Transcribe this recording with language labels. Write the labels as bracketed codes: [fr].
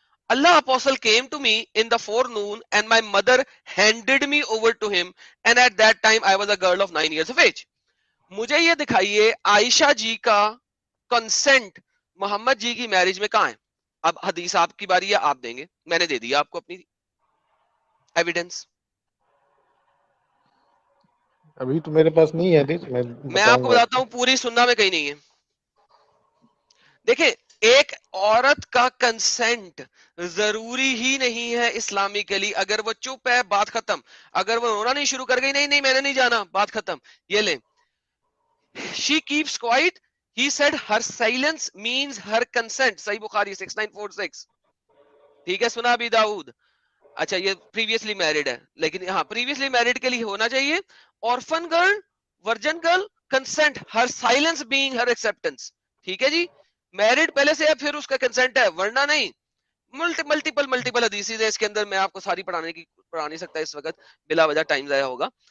[en] Allah apostle came to me in the forenoon and my mother handed me over to him, and at that time I was a girl of 9 years of age. [hi] मुझे ये दिखाइए आयशा जी का consent Mohammad जी की marriage में कहां है. अब हदीस आपकी बारी है, आप देंगे, मैंने दे दिया आपको अपनी एविडेंस. अभी तो मेरे पास नहीं है, मैं आपको बताता हूं, पूरी सुन्ना में कहीं नहीं है. देखिए, एक औरत का कंसेंट जरूरी ही नहीं है इस्लामिकली. अगर वो चुप है, बात खत्म. अगर वो रोना नहीं शुरू कर गई, नहीं नहीं मैंने नहीं जाना, बात खत्म. ये ले, [en] she keeps quiet, he said her silence means her consent. [hi] सही बुखारी 6946. ठीक है, सुना अभी दाऊद. अच्छा, ये प्रीवियसली मैरिड है, लेकिन हाँ प्रीवियसली मैरिड के लिए होना चाहिए. [en] Orphan girl, virgin girl, consent, her silence being her acceptance. [hi] ठीक है जी, मैरिड पहले से है फिर उसका कंसेंट है, वरना नहीं. मल्टीपल हदीस है इसके अंदर, मैं आपको सारी पढ़ा नहीं सकता इस वक्त, बिला वजह टाइम जाया होगा.